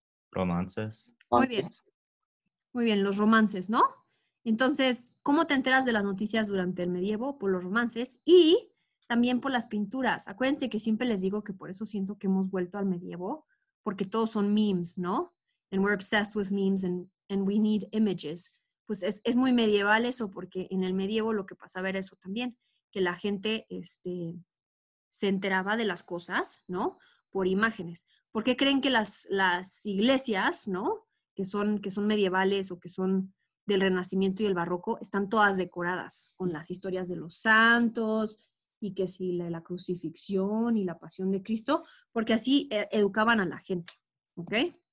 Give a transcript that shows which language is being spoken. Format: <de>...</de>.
<es>Romances. Muy bien. Muy bien, los romances, ¿no? Entonces, ¿cómo te enteras de las noticias durante el medievo? Por los romances y también por las pinturas. Acuérdense que siempre les digo que por eso siento que hemos vuelto al medievo, porque todos son memes, ¿no?</es> <en>And we're obsessed with memes and we need images.</en> <es>Pues es muy medieval eso, porque en el medievo lo que pasaba era eso también, que la gente se enteraba de las cosas, ¿no? Por imágenes. ¿Por qué creen que las iglesias, ¿no? Que son medievales o que son del Renacimiento y el Barroco, están todas decoradas con las historias de los santos y que si la crucifixión y la pasión de Cristo, porque así educaban a la gente, ¿ok?</es>